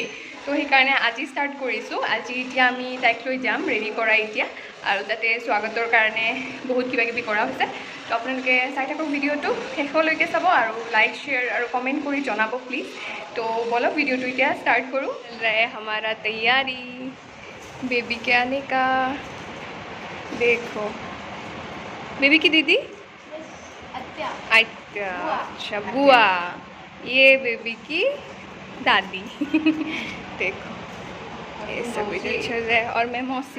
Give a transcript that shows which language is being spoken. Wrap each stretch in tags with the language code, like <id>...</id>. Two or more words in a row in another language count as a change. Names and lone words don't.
<as>তো সেইকাৰণে আজি ষ্টাৰ্ট কৰিছোঁ। আজি এতিয়া আমি তাইক লৈ যাম, ৰেডি কৰা এতিয়া, আৰু তাতে স্বাগতৰ কাৰণে বহুত কিবা কিবি কৰা হৈছে। তো আপোনালোকে চাই থাকক ভিডিঅ'টো, শেষলৈকে চাব আৰু লাইক শ্বেয়াৰ আৰু কমেণ্ট কৰি জনাব প্লিজ। তো বলক ভিডিঅ'টো এতিয়া ষ্টাৰ্ট কৰোঁ।</as> <hi>हमारा तैयारी बेबी के आने का। देखो बेबी की दीदी अच्छा बुआ, ये बेबी की दादी। देखो ये सब वीडियो चल रहा है और मैं मौसी।</hi>